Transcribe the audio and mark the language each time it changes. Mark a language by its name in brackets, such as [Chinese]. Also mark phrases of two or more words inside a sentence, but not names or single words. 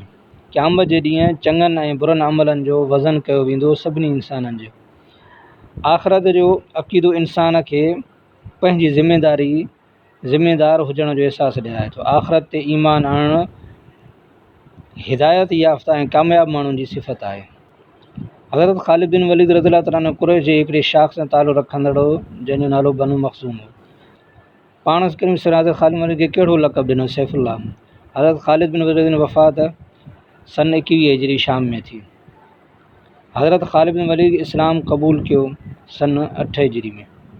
[Sindhi] क़यामत जे ॾींहुं चङनि ऐं बुरनि अमलनि जो वज़न कयो वेंदो सभिनी इंसाननि जो। आख़िरत जो अक़ीदो इंसान खे पंहिंजी ज़िम्मेदार हुजण जो अहसासु ॾियारे थो। आख़िरत ते ईमान आणणु हिदायत याफ़्ता ऐं कामयाब माण्हुनि जी सिफ़त आहे। हज़रत ख़ालिद बिन वलीद [Arabic] رضي الله تعالى عنه [Sindhi] कुरैश जे हिकिड़े शाख़ सां तालुक़ु रखंदड़ हो जंहिंजो नालो बनु मखज़ूम हो। पाण करीम हज़रत ख़ालिद बिन वलीद खे कहिड़ो लक़ब ॾिनो? सैफ़ुल्लाह। हज़रत ख़ालिद बिन वलीद जी वफ़ात सन 21 हिजरी शाम में थी। हज़रत ख़ालिद बिन वलीद इस्लाम क़बूल कयो सन 8 हिजरी में।